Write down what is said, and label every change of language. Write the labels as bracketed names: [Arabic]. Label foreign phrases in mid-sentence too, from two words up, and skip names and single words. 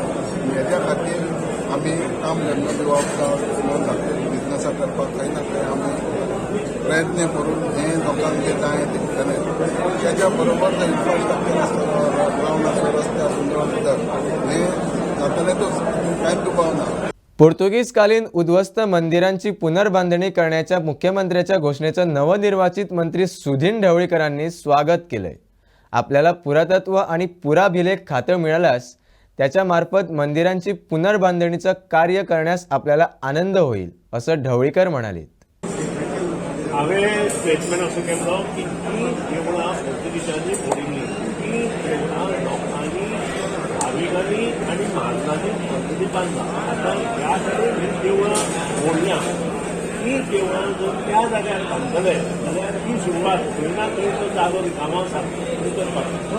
[Konkani] हेज्या खातीर आमी काम धंदो दिवप जावं बिजनसा करपाक खंय ना खंय आमी प्रयत्न करून हें लोकांक जें जाय दितले. तेज्या बरोबर जो इन्फ्रास्ट्रक्चर आसता, ग्रावंड आसूं, रस्ते आसूं, उदक हें जातलेंच, कांयच दुबाव ना. [Marathi] पोर्तुगीज कालीन उद्ध्वस्त मंदिरांची पुनर्बांधणी करण्याच्या मुख्यमंत्र्याच्या घोषणेचं नवनिर्वाचित मंत्री सुदीन ढवळीकरांनी स्वागत केलंय. आपल्याला पुरातत्व आणि पुराभिलेख खातं मिळाल्यास त्याच्या मार्फत मंदिरांची पुनर्बांधणीचं कार्य करण्यास आपल्याला आनंद होईल, असं ढवळीकर म्हणाले. [Konkani] हांवें स्टेटमेंट असो केल्लो की ती देवळां पोर्तुगीजांनी मोडिल्लीं, ती देवळां लोकांनी भाविकांनी आनी महाजनांनी पद्दती बांदला. आतां ह्या कडेन ही देवळां मोडल्यां, ती देवळां जर त्या जाग्यार बांदतले जाल्यार ही सुरवात खंय ना खंय तो जागो रिकामो आसा करपाक.